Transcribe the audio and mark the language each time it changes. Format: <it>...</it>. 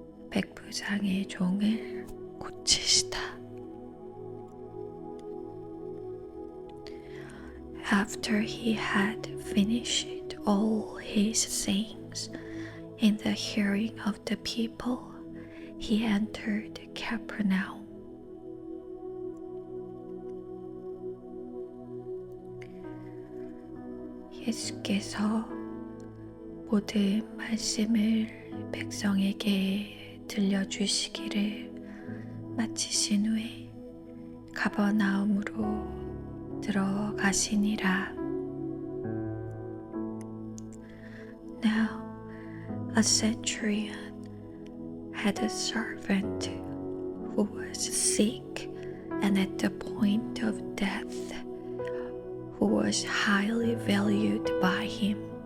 <ko>백부장의 종을 고치시다.</ko> <en>After he had finished all his sayings in the hearing of the people, he entered Capernaum.</en> <ko>예수께서 모든 말씀을 백성에게 들려주시기를 마치신 후에 가버나움으로 들어가시니라.</ko> <en>Now a centurion had a servant who was sick and at the point of death, who was highly valued by him.</en>